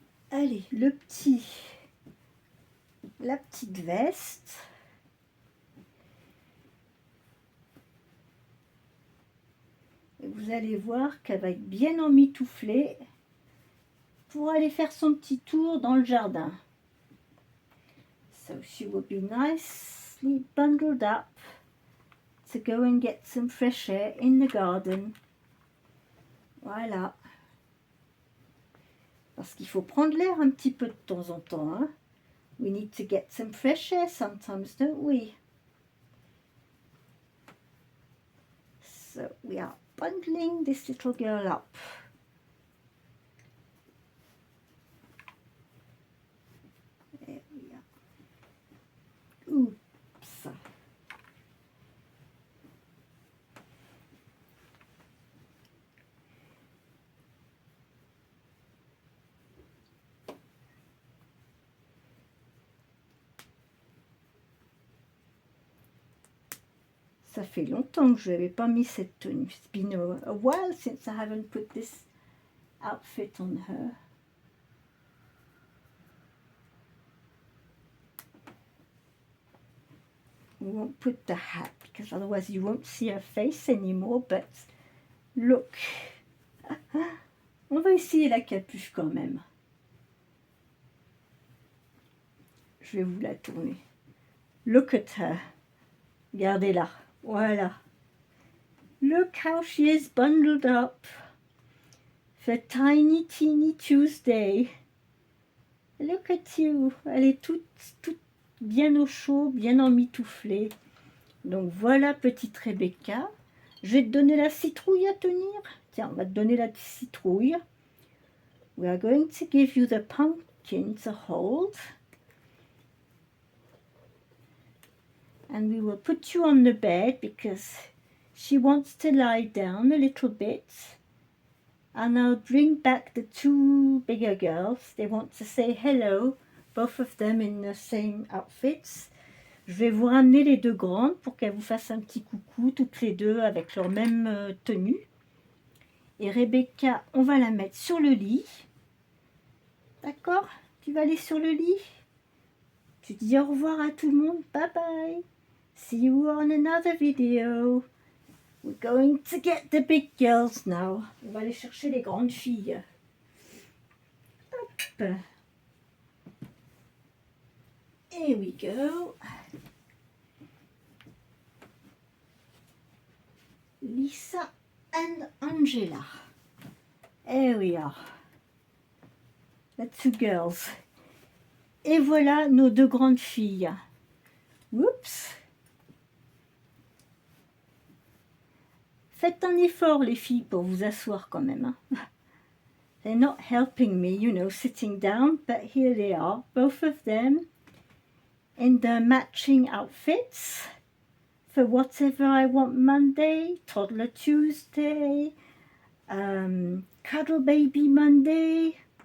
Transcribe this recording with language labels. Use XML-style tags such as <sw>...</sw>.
<fr>Allez, la petite veste. Et vous allez voir qu'elle va être bien emmitouflée pour aller faire son petit tour dans le jardin.</fr> <en>So she will be nicely bundled up to go and get some fresh air in the garden.</en> <fr>Voilà. Parce qu'il faut prendre l'air un petit peu de temps en temps. Hein?</fr> <en>We need to get some fresh air sometimes, don't we? So we are bundling this little girl up. There we are. Oops.</en> <fr>Ça fait longtemps que je n'avais pas mis cette tenue.</fr> <en>It's been a while since I haven't put this outfit on her. We won't put the hat because otherwise you won't see her face anymore, but look.</en> <fr>On va essayer la capuche quand même. Je vais vous la tourner.</fr> <en>Look at her.</en> <fr>Regardez-la. Voilà.</fr> <en>Look how she is bundled up for Tiny Teeny Tuesday. Look at you.</en> <fr>Elle est toute bien au chaud, bien emmitouflée. Donc voilà, petite Rebecca. Je vais te donner la citrouille à tenir. Tiens, on va te donner la citrouille.</fr> <en>We are going to give you the pumpkin to hold. And we will put you on the bed because she wants to lie down a little bit. And I'll bring back the two bigger girls. They want to say hello, both of them in the same outfits.</en> <fr>Je vais vous ramener les deux grandes pour qu'elles vous fassent un petit coucou, toutes les deux avec leur même tenue. Et Rebecca, on va la mettre sur le lit. D'accord? Tu vas aller sur le lit. Tu dis au revoir à tout le monde.</fr> <en>Bye bye. See you on another video. We're going to get the big girls now.</en> <fr>On va aller chercher les grandes filles. Hop.</fr> <en>Here we go. Lisa and Angela. Here we are. The two girls.</en> <fr>Et voilà nos deux grandes filles. Oups. Faites un effort les filles pour vous asseoir quand même.</fr> <en>They're not helping me, you know, sitting down, but here they are, both of them in their matching outfits for whatever I want Monday, Toddler Tuesday, Cuddle Baby Monday.</en>